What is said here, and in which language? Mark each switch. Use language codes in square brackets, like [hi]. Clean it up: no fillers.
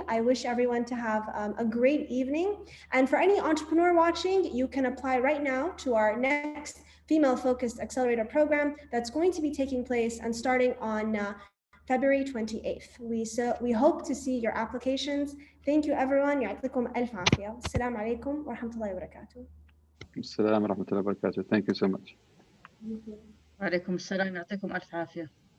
[en] I wish everyone to have a great evening. And for any entrepreneur watching, you can apply right now to our next female-focused accelerator program that's going to be taking place and starting on February 28th. We hope to see your applications. Thank you everyone. يعطيكم ألف عافية. [ar] السلام عليكم ورحمة الله وبركاته. السلام ورحمة الله وبركاته. Thank you so much. وعليكم السلام، يعطيكم ألف عافية.